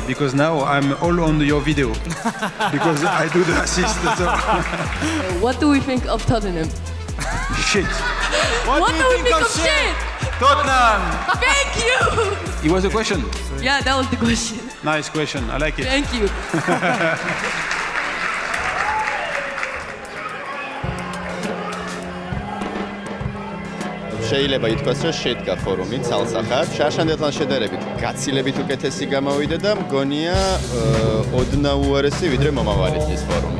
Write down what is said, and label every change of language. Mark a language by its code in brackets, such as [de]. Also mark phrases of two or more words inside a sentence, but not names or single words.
[en] Because now I'm all on your video because I do the assist. What do we think of Tottenham? Shit. What do we think of shit? Tottenham! Thank you! It was a question. Yeah, that was the question. Nice question. I like it. Thank you. [ka] შეიძლება ითქვას, რომ შედგა ფორუმი ცალსახად. შარშანდელთან შედარებით გაცილებით უკეთესი გამოვიდა და მგონია ოდნავ უარესი ვიდრე მომავალი წლის ფორუმი.